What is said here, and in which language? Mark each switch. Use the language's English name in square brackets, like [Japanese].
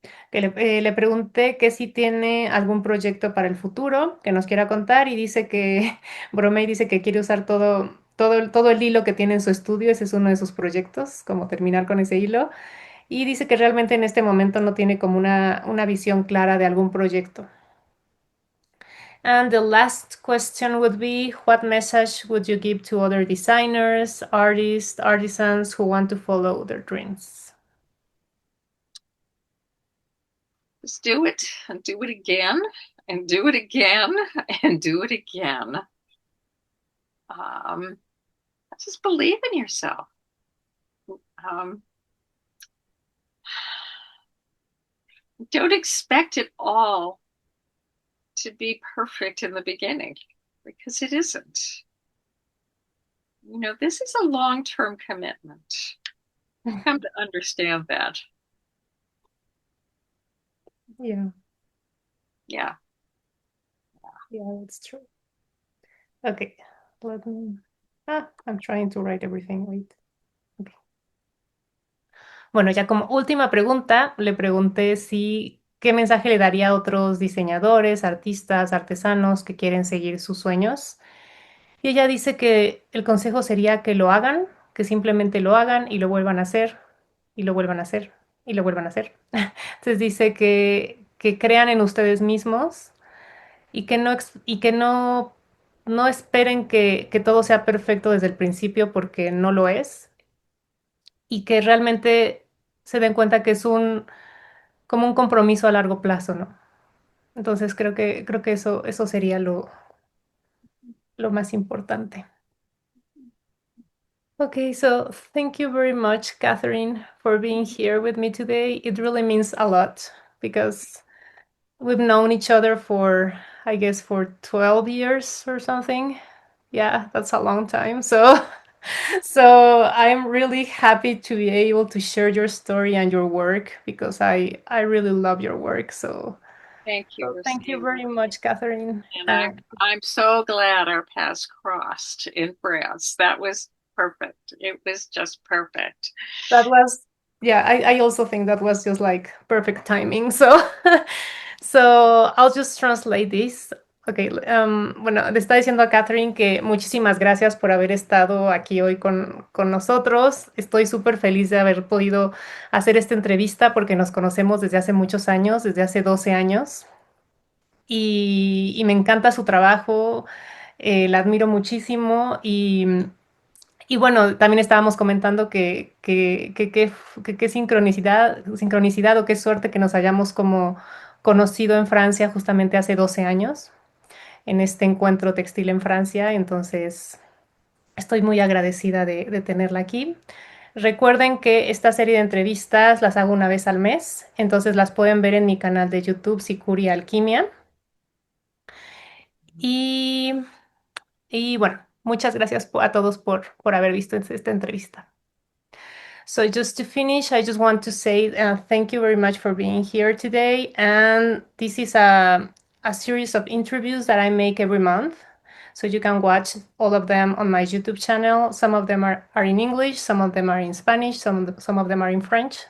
[Spanish] Que le pregunté que si tiene algún proyecto para el futuro que nos quiera contar y dice que, Bromey dice que quiere usar todo el hilo que tiene en su estudio, ese es uno de sus proyectos, como terminar con ese hilo. Y dice que realmente en este momento no tiene como una visión clara de algún proyecto. [English] And the last question would be, what message would you give to other designers, artists, artisans who want to follow their dreams? Just do it and do it again and do it again and do it again. Um, just believe in yourself. Um, don't expect it all to be perfect in the beginning because it isn't. This is a long-term commitment. I've come to understand that. Yeah, Yeah. yeah, that's true. Okay, let me. I'm trying to write everything. Wait. Okay. [Spanish] Bueno, ya como última pregunta, le pregunté si qué mensaje le daría a otros diseñadores, artistas, artesanos que quieren seguir sus sueños. Y ella dice que el consejo sería que lo hagan, que simplemente lo hagan y lo vuelvan a hacer, y lo vuelvan a hacer, y lo vuelvan a hacer. Entonces dice que crean en ustedes mismos y que no esperen que todo sea perfecto desde el principio porque no lo es, y que realmente se den cuenta que es como un compromiso a largo plazo, ¿no? Entonces creo que eso sería lo más importante. [English] Okay, so thank you very much, Catherine, for being here with me today. It really means a lot because we've known each other for, I guess, for 12 years or something. Yeah, that's a long time. So, so I'm really happy to be able to share your story and your work because I really love your work. So, Thank you, so thank you Rosanna. very much, Catherine. And I'm so glad our paths crossed in France. That was perfect. It was just perfect. That was, yeah, I also think that was just like perfect timing. So, so I'll just translate this. [Spanish] Okay, bueno, le está diciendo a Catherine que muchísimas gracias por haber estado aquí hoy con nosotros. Estoy súper feliz de haber podido hacer esta entrevista porque nos conocemos desde hace muchos años, desde hace 12 años. Y me encanta su trabajo, la admiro muchísimo y bueno, también estábamos comentando que sincronicidad o qué suerte que nos hayamos como conocido en Francia justamente hace 12 años, en este encuentro textil en Francia. Entonces, estoy muy agradecida de tenerla aquí. Recuerden que esta serie de entrevistas las hago una vez al mes, entonces las pueden ver en mi canal de YouTube, Sicuri Alquimia. Y, y bueno, muchas gracias a todos por haber visto esta entrevista. [English] So just to finish, I just want to say thank you very much for being here today. And this is a series of interviews that I make every month. So you can watch all of them on my YouTube channel. Some of them are in English, some of them are in Spanish, some of them are in French.